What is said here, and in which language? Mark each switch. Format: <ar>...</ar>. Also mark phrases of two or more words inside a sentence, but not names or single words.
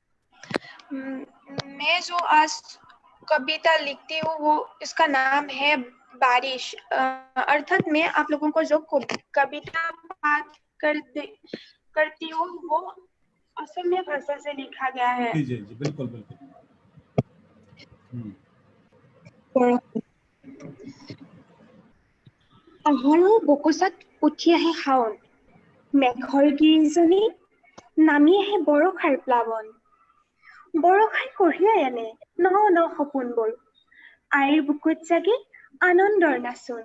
<hi>मैं जो आज कविता लिखती हूँ वो इसका नाम है बारिश। अर्थात मैं आप लोगों को जो कविता पाठ करती हूँ वो असमिया भाषा से लिखा गया है। जी जी बिल्कुल बिल्कुल।</hi> <as>আহাৰৰ বকচাত উঠি আহে শাওন, মেঘৰ গিৰিজনী নামি আহে বৰষাৰ প্লাৱন। বৰষাই কঢ়িয়াই আনে ন ন সপোনবোৰ, আইৰ বুকুত জাগে আনন্দৰ নাচোন।</as>